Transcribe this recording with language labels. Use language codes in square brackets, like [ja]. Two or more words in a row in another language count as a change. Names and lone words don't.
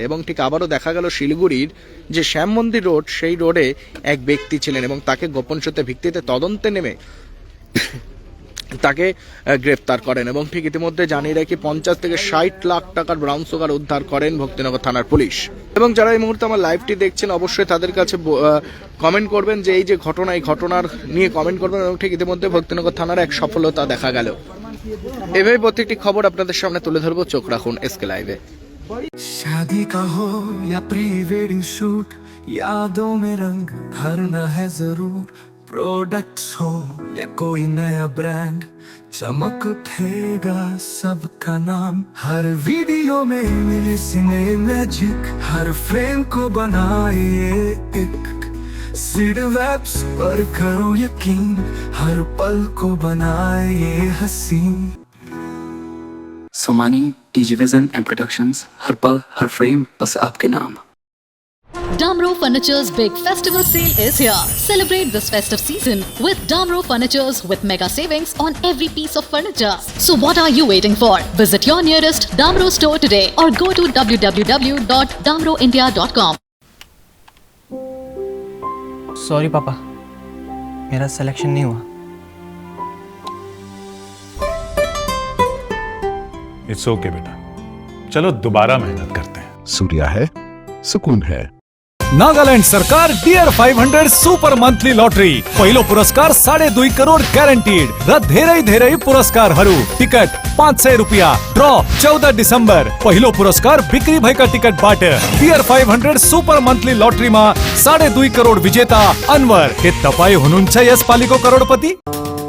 [bn] এবং ঠিক আবারও দেখা গেল শিলিগুড়ির যে শ্যাম মন্দির রোড, সেই রোডে এক ব্যক্তি ছিলেন এবং তাকে গোপন সূত্রে ভিত্তিতে তদন্তে নেমে তাকে গ্রেফতার করেন এবং ঠিক ইতিমধ্যে জানিয়ে রাখি 50 থেকে 60 লাখ টাকার ব্রাউন সুগার উদ্ধার করেন ভক্তিনগর থানার পুলিশ। এবং যারা এই মুহূর্তে আমার লাইভটি দেখছেন অবশ্যই তাদের কাছে কমেন্ট করবেন যে এই যে ঘটনা, এই ঘটনার নিয়ে কমেন্ট করবেন। এবং ঠিক ইতিমধ্যে ভক্তিনগর থানার এক সফলতা দেখা গেল। এভাবে প্রত্যেকটি খবর আপনাদের সামনে তুলে ধরবো, চোখ রাখুন এসকে লাইভে। [hi] शादी का हो या [en] pre wedding shoot, [hi] यादों में रंग भरना है जरूर। प्रोडक्ट्स हो या कोई नया ब्रांड, चमक उठेगा सबका नाम। हर वीडियो में मिले [en] cine magic, [hi] हर फ्रेम को बनाए एक सीड वेब्स पर करो यकीन, हर पल को बनाए हसीन। सोमानी टीजीविजन एंड प्रोडक्शंस, हर पल हर फ्रेम बस आपके नाम। [en] Damro Furniture's big festival sale is here. Celebrate this festive season with Damro Furnitures with mega savings on every piece of furniture. So what are you waiting for? Visit your nearest Damro store today or go to www.damroindia.com. [hi] सॉरी पापा, मेरा सिलेक्शन नहीं हुआ। [en] it's okay [hi] बेटा, चलो दोबारा मेहनत करते हैं। सूर्या है, सुकून है। [ne] नागालैंड सरकार डियर 500 सुपर मंथली लॉटरी, पहिलो पुरस्कार 2.5 करोड़ ग्यारंटीड र धेरै पुरस्कार टिकट 500 रुपया। ड्रॉ 14 दिसंबर। पहिलो पुरस्कार बिक्री भएका टिकट बाट डियर 500 सुपर मंथली लॉटरी में 2.5 करोड़ विजेता अनवर। के तपाई हुनुहुन्छ यस पालिको करोड़पति?